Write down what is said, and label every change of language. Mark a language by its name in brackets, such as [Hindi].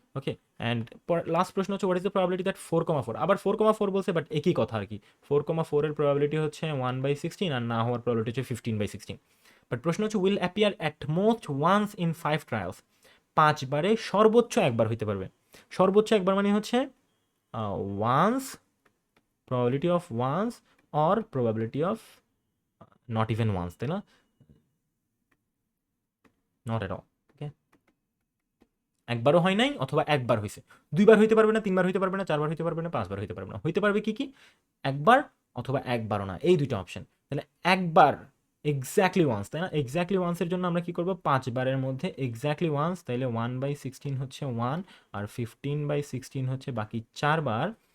[Bangla] Okay, and last প্রশ্ন হচ্ছে [English] what is the probability that 4,4, [Bangla] আবার 4,4 বলছে বাট একই কথা আর কি। 4,4 এর প্রবাবিলিটি হচ্ছে 1/16 আর না হওয়ার প্রবাবিলিটি হচ্ছে 15/16। বাট প্রশ্ন হচ্ছে [English] will appear at most once in 5 trials, [Bangla] 5 বারে সর্বোচ্চ একবার হইতে পারবে। সর্বোচ্চ একবার মানে হচ্ছে once, [English] probability of once or probability of not even once, [Bangla] তাই না? [English] not at all. [Bangla] ওকে, একবারও হয় নাই অথবা একবার হয়েছে, দুইবার হইতে পারবে না, তিনবার হইতে পারবে না, চারবার হইতে পারবে না, পাঁচবার হইতে পারবে না, হইতে পারবে কি কি একবার অথবা একবারও না, এই দুইটা অপশন। তাহলে একবার এক্স্যাক্টলি ওয়ান্স, তাই না? এক্স্যাক্টলি ওয়ান্সের জন্য আমরা কি করব, 5 বারের মধ্যে এক্স্যাক্টলি ওয়ান্স, তাইলে 1/16 হচ্ছে 1 আর 15/16 হচ্ছে বাকি 4 বার।